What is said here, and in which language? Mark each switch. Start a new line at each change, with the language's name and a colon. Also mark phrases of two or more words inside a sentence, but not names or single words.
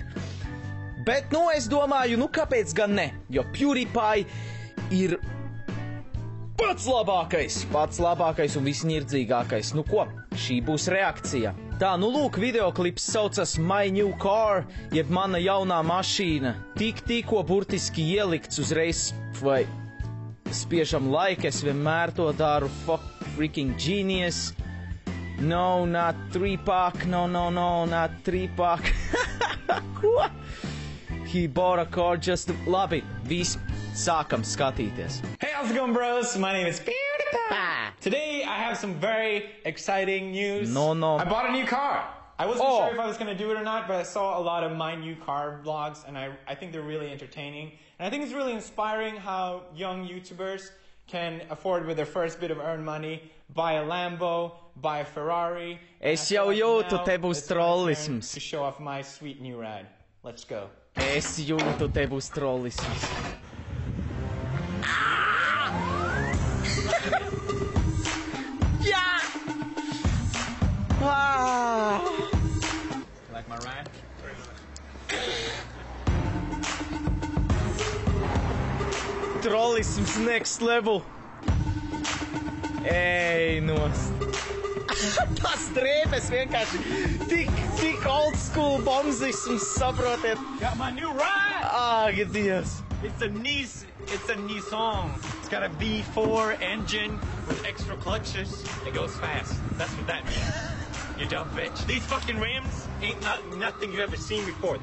Latvian: Bet, nu, es domāju, nu kāpēc gan ne, jo PewDiePie ir pats labākais un visnirdzīgākais. Nu ko, šī būs reakcija. Tā, nu lūk, videoklips saucas My New Car, jeb mana jaunā mašīna. Tikko burtiski ielikts uzreiz, vai spiežam like, es vienmēr to daru,
English: fuck freaking genius. No, not 3-pack, no, not 3-pack. Ko? He bought a car just...
Latvian: Labi, visi, sākam skatīties.
English: Hey, how's it going, bros? My name is PewDiePie. Today, I have some very exciting news. No. I bought a new car. I wasn't sure if I was going to do it or not, but I saw a lot of My New Car vlogs, and I think they're really entertaining. And I think it's really inspiring how young YouTubers can afford with their first bit of earned money, buy a Lambo, buy a Ferrari.
Latvian: Es jau jūtu, te būs trollisms.
English: To show off my sweet new ride. Let's go.
Latvian: Es jūtu, te būs trollisms. Jā!
English: Like my ride? Trollisms next level.
Latvian: Ej, nost. Tas drēbes vienkārši tik
English: old school
Latvian: bombzisms, saprotiet.
English: Got my new ride!
Latvian: Ag, Dievs.
English: It's a Nissan. It's got a V4 engine with extra clutches. It goes fast. That's what that means. You dumb bitch. These fucking rims ain't nothing you've ever seen before.